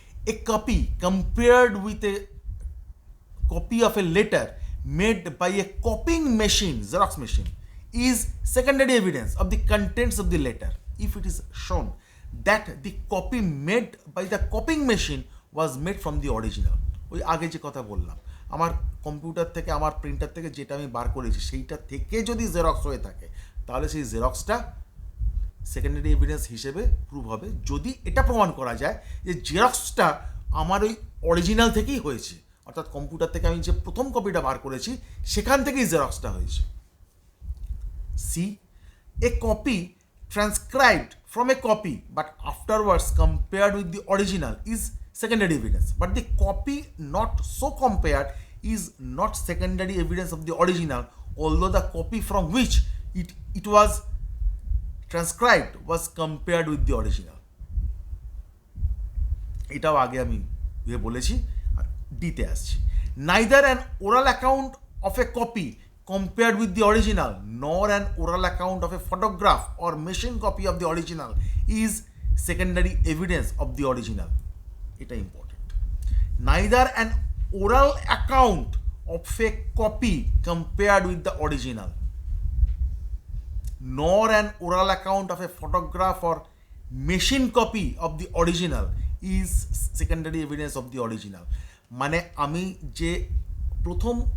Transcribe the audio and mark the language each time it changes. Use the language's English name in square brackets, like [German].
[English] A copy compared with a copy of a letter made by a copying machine, xerox machine, is secondary evidence of the contents of the letter if it is shown that the copy made by the copying machine was made from the original. [Bangla] ওই আগে যে কথা বললাম, আমার computer থেকে আমার printer থেকে যেটা আমি বার করেছি সেইটা থেকে যদি জেরক্স হয়ে থাকে তাহলে সেই জেরক্সটা সেকেন্ডারি এভিডেন্স হিসেবে প্রুভ হবে, যদি এটা প্রমাণ করা যায় যে জেরক্সটা আমার ওই অরিজিনাল থেকেই হয়েছে, অর্থাৎ কম্পিউটার থেকে আমি যে প্রথম কপিটা বার করেছি সেখান থেকেই জেরক্সটা হয়েছে। [English] C, a copy transcribed from a copy but afterwards compared with the original is secondary evidence, but the copy not so compared is not secondary evidence of the original, although the copy from which it was transcribed was compared with the original. [Bangla] এটাও আগে আমি বলেছি, ডিতে আসছি। [English] Neither an oral account of a copy compared with the original nor an oral account of a photograph or machine copy of the original is secondary evidence of the original. [Bangla] এটা important. [English] Neither an oral account of a copy compared with the original nor an oral account of a photograph or machine copy of the original is secondary evidence of the original. [Bangla] মানে আমি যে প্রথম